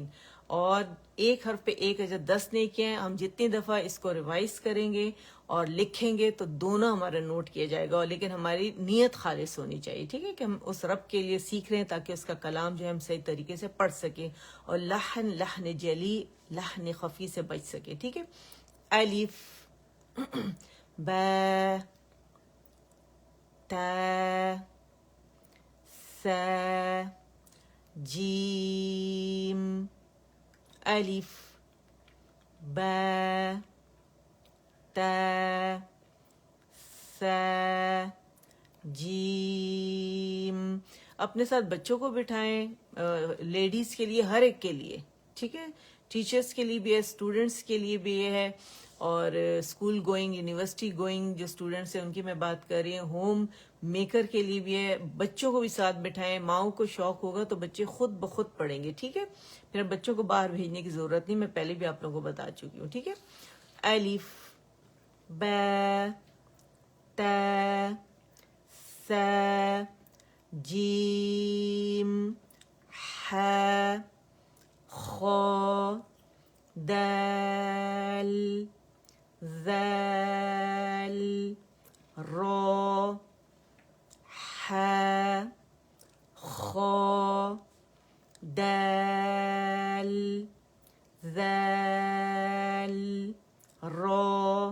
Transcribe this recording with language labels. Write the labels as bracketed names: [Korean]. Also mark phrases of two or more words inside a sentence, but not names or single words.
[Urdu] اور ایک حرف پہ ایک اجر 10 نیکیاں. ہم جتنی دفعہ اس کو ریوائز کریں گے اور لکھیں گے تو دونوں ہمارا نوٹ کیا جائے گا، اور لیکن ہماری نیت خالص ہونی چاہیے، ٹھیک ہے؟ کہ ہم اس رب کے لیے سیکھ رہے ہیں تاکہ اس کا کلام جو ہے ہم صحیح طریقے سے پڑھ سکیں، اور لحن جلی لحن خفی سے بچ سکے، ٹھیک ہے؟ [Arabic] الف با تا ثا جيم ألف با تا ثا جیم. [Urdu] اپنے ساتھ بچوں کو بٹھائیں, لیڈیز کے لیے, ہر ایک کے لیے, ٹھیک ہے, ٹیچرس کے لیے بھی ہے, اسٹوڈنٹس کے لیے بھی یہ ہے, اور [English] school going, university going [Urdu] جو اسٹوڈنٹس ہیں ان کی میں بات کر رہی ہوں, [English] home maker [Urdu] کے لیے بھی ہے. بچوں کو بھی ساتھ بٹھائیں, ماؤں کو شوق ہوگا تو بچے خود بخود پڑھیں گے, ٹھیک ہے. پھر بچوں کو باہر بھیجنے کی ضرورت نہیں, میں پہلے بھی آپ لوگوں کو بتا چکی ہوں, ٹھیک ہے. [Arabic] الف با تا ثا جیم حا خا دال ذال را حا خا دال ذال را.